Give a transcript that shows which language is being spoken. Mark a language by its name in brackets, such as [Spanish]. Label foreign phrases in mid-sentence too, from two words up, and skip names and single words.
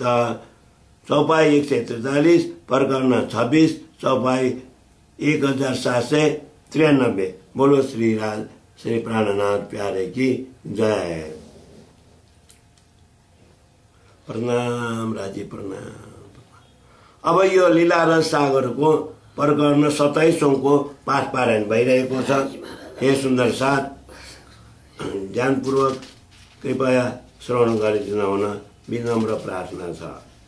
[Hindi] चौपाई 143 प्रकरण 26 चौपाई 1793। बोलो श्री राज श्री प्राणनाथ प्यारे की जय। [Nepali] प्रणाम राजी प्रणाम। अब यो लीला रस सागरको प्रकरण 27 को पाठ पारायण भइरहेको छ। हे सुन्दर साथ ध्यानपूर्वक कृपया श्रवण गरिदिन हुन विनम्र प्रार्थना छ।